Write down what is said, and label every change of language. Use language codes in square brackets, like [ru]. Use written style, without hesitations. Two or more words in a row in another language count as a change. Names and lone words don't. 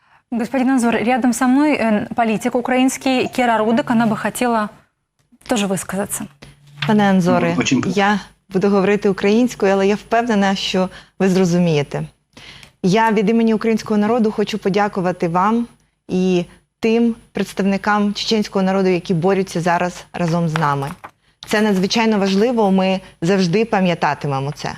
[ru] Господин Анзор, рядом со мной политик украинский Кіра Рудик, она бы хотела тоже высказаться. [uk] Пане Анзоре, я буду говорити українською, але я впевнена, що ви зрозумієте. Я від імені українського народу хочу подякувати вам і тим представникам чеченського народу, які борються зараз разом з нами. Це надзвичайно важливо, ми завжди пам'ятатимемо це.